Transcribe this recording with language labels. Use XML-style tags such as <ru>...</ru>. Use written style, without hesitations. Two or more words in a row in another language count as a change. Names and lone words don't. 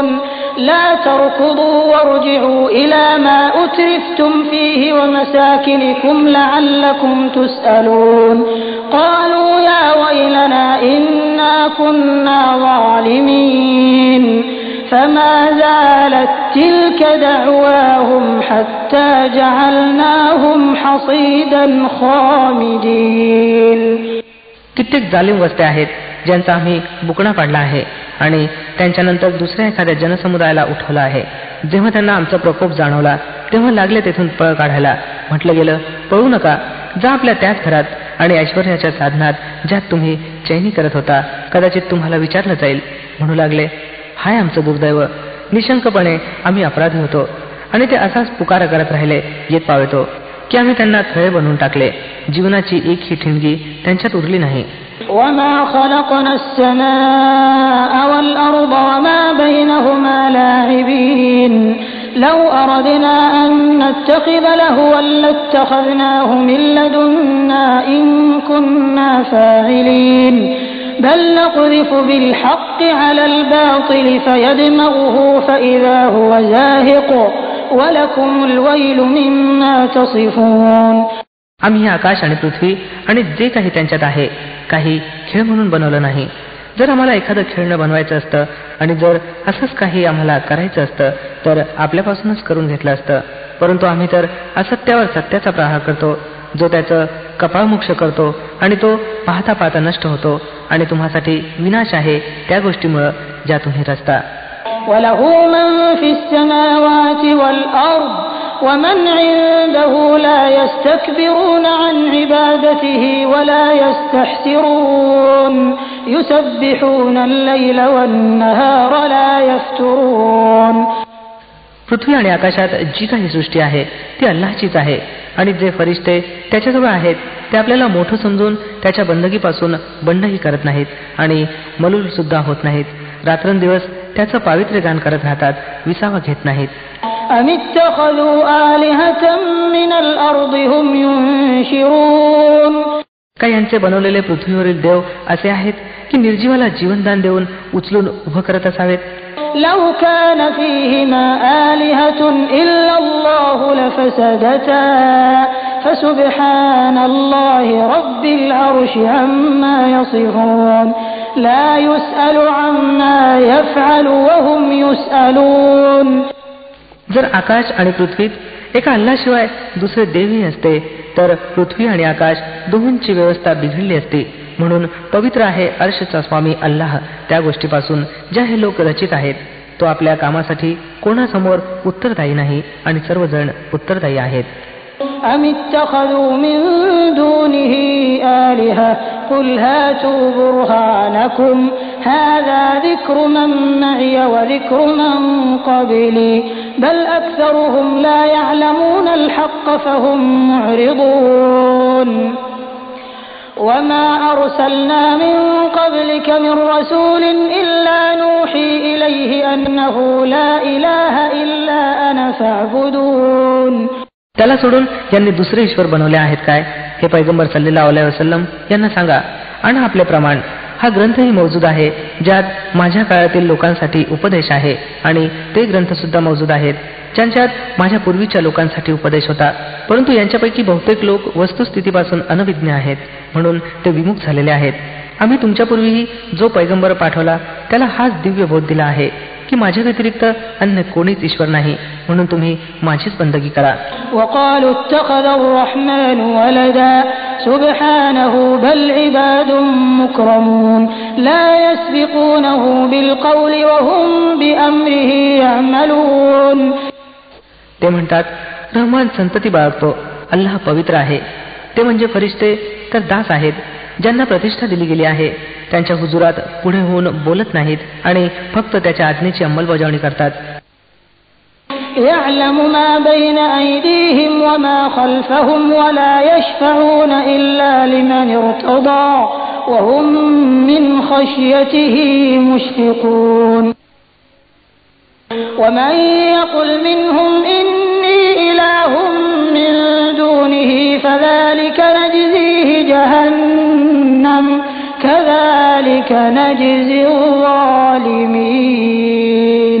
<ar>لا تركضوا وارجعوا إلى ما أترفتم فيه ومساكنكم لعلكم تسألون قالوا يا ويلنا إنا كنا ظالمين فما زالت تلك دعواهم حتى جعلناهم حصيدا خامدين.</ar> <mr>कित्येक जालिम वस्त्या आहेत ज्यांचा आम्ही बुकणा पाडला आहे आणि त्यांच्यानंतर दुसऱ्या एखाद्या जनसमुदायाला उठवला आहे. जेव्हा त्यांना आमचा प्रकोप जाणवला तेव्हा लागले तेथून पळ काढायला. म्हटलं गेलं, पळू नका, जा आपल्या त्याच घरात आणि ऐश्वर्याच्या साधनात ज्यात तुम्ही चैनी करत होता. कदाचित तुम्हाला विचारलं जाईल. म्हणू लागले, हाय आमचं दुर्दैव, निशंकपणे आम्ही अपराधी होतो. आणि ते असाच पुकारा करत राहिले येत पावेतो की आम्ही त्यांना खळे बनवून टाकले. जीवनाची एक ही ठिणगी त्यांच्यात उरली नाही.</mr> <ar>وما خلقنا السماء والأرض وما بينهما لاعبين لو أردنا أن نتخذ لهوا لاتخذناه من لدنا إن كنا فاعلين بل نقذف بالحق على الباطل فيدمغه فإذا هو زاهق ولكم الويل مما تصفون.</ar> <mr>आम्ही आकाश आणि पृथ्वी आणि जे काही त्यांच्यात आहे काही खेळ म्हणून बनवलं नाही. जर आम्हाला एखादं खेळणं बनवायचं असतं आणि जर असंच काही आम्हाला करायचं असतं तर आपल्यापासूनच करून घेतलं असतं, परंतु आम्ही तर असत्यावर सत्याचा प्रहार करतो, जो त्याचं कपाळमोक्ष करतो आणि तो पाहता पाहता नष्ट होतो, आणि तुम्हासाठी विनाश आहे त्या गोष्टीमुळे ज्या तुम्ही रचता.</mr> <ar>وَلَهُ مَن فِي السَّمَاوَاتِ وَالْأَرْضِ وَمَنْ عِندَهُ لَا يَسْتَكْبِرُونَ عَنْ عِبَادَتِهِ وَلَا يَسْتَحْسِرُونَ يُسَبِّحُونَ اللَّيْلَ وَالنَّهَارَ لَا يَفْتُرُونَ.</ar> <mr>पृथ्वी आणि आकाशात जी काही सृष्टी आहे ती अल्लाहचीच आहे, आणि जे फरिश्ते त्याच्याजवळ आहेत ते आपल्याला मोठं समजून त्याच्या बंदगीपासून बंडही करत नाहीत आणि मलूल सुद्धा होत नाहीत. रात्रंदिवस त्याचं पावित्र्य गान करत राहतात, विसावा घेत नाहीत.</mr> <ar>أَمِ اتَّخَذُوا آلِهَةً مِّنَ الْأَرْضِ هُمْ يُنشِرُونَ.</ar> <mr>काही यांचे बनवलेले पृथ्वीवरील देव असे आहेत की निर्जीवाला जीवनदान देऊन उचलून उभं करत असावेत.</mr> <ar>لو كان فيهما آلهة إلا الله لفسدتا فسبحان الله رب العرش عما يصفون لا يسأل عما يفعل وهم يسألون.</ar> <mr>जर आकाश आणि पृथ्वीत एका अल्लाशिवाय दुसरे देवही असते तर पृथ्वी आणि आकाश दोहोंची व्यवस्था बिघडली असती. म्हणून पवित्र आहे अर्शचा स्वामी अल्लाह त्या गोष्टीपासून ज्या हे लोक रचित आहेत. तो आपल्या कामासाठी कोणासमोर उत्तरदायी नाही आणि सर्वजण उत्तरदायी आहेत.</mr> <ar>أَمِ اتَّخَذُوا مِن دُونِهِ آلِهَةً قُلْ هَاتُوا بُرْهَانَكُمْ هَذَا ذِكْرُ مَن مَّعِيَ وَذِكْرُ مَن قَبْلِي بَلْ أَكْثَرُهُمْ لَا يَعْلَمُونَ الْحَقَّ فَهُمْ مُعْرِضُونَ. وَمَا أَرْسَلْنَا مِن قَبْلِكَ مِن رَّسُولٍ إِلَّا نُوحِي إِلَيْهِ أَنَّهُ لَا إِلَٰهَ إِلَّا أَنَا فَاعْبُدُونِ.</ar> <mr>त्याला सोडून ज्यांनी दुसरे ईश्वर बनवले आहेत काय, हे पैगंबर</mr> <ar>صلى الله عليه وسلم</ar> <mr>यांना सांगा. आणि आपले प्रमाण हा ग्रंथही मौजूद आहे ज्यात माझ्या काळातील लोकांसाठी उपदेश आहे, आणि ते ग्रंथ सुद्धा मौजूद आहेत ज्यांच्यात माझ्या पूर्वीच्या लोकांसाठी उपदेश होता, परंतु यांच्यापैकी बहुतेक लोक वस्तुस्थितीपासून अनभिज्ञ आहेत, म्हणून ते विमुख झालेले आहेत. आम्ही तुमच्यापूर्वीही जो पैगंबर पाठवला त्याला हाच दिव्य बोध दिला आहे की माझ्या व्यतिरिक्त अन्य कोणीच ईश्वर नाही, म्हणून तुम्ही माझीच बंदगी करा.</mr> <ar>وقالوا اتخذ الرحمن ولدا سبحانه بل عباد مكرمون لا يسبقونه بالقول وهم بأمره يعملون.</ar> <mr>ते म्हणतात रहमान संतती बाळगतो, अल्लाह पवित्र आहे. ते म्हणजे फरिश्ते तर दास आहेत ज्यांना प्रतिष्ठा दिली गेली आहे. त्यांच्या हुजुरात पुढे होऊन बोलत नाहीत आणि फक्त त्याच्या आज्ञेची अंमलबजावणी करतात.</mr> <ar>يعلم ما بين أيديهم وما خلفهم ولا يشفعون إلا لمن ارتضى وهم من خشيته مشفقون. ومن يقل منهم إني إله من دونه فذلك نجزيه جهنم كذلك نجزي الظالمين.</ar>